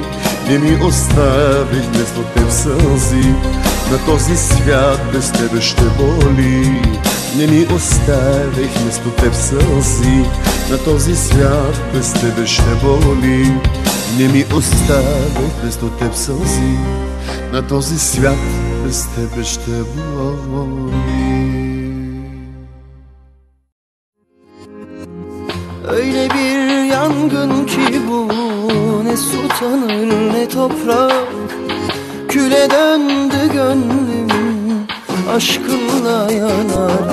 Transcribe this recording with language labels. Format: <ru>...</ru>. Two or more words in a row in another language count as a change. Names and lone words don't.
<bg>Не ми остави вместо теб сълзи, на този свят без тебе ще боли. Не ми оставих вместо теб сълзи, на този свят без тебе ще боли. Не ми оставих вместо теб сълзи, на този свят без тебе ще боли.</bg> <tr>Öyle bir yangın ki bu, ne su tanır ne toprak. Küle döndü gönlüm, aşkınla yanar.</tr>